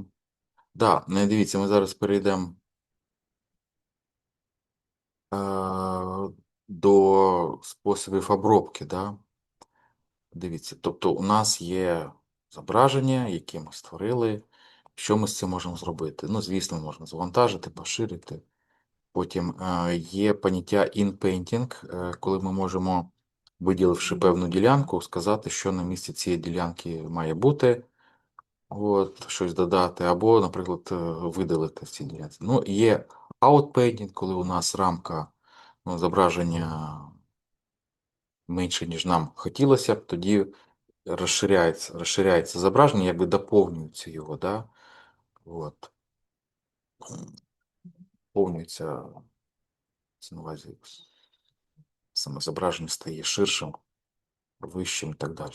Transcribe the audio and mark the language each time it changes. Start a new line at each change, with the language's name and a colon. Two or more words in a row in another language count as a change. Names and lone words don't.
Ukrainian: Да, не дивіться, ми зараз перейдемо до способів обробки. Да? Дивіться, тобто у нас є зображення, яке ми створили. Що ми з цим можемо зробити? Ну, звісно, можна завантажити, поширити. Потім є поняття in-painting, коли ми можемо, виділивши певну ділянку, сказати, що на місці цієї ділянки має бути, от, щось додати, або, наприклад, видалити в цій ділянці. Ну, є out-painting, коли у нас рамка зображення менше, ніж нам хотілося б, тоді розширяється зображення, якби доповнюється його, да? От. Доповнюється, це на увазі, саме зображення стає ширшим, вищим і так далі.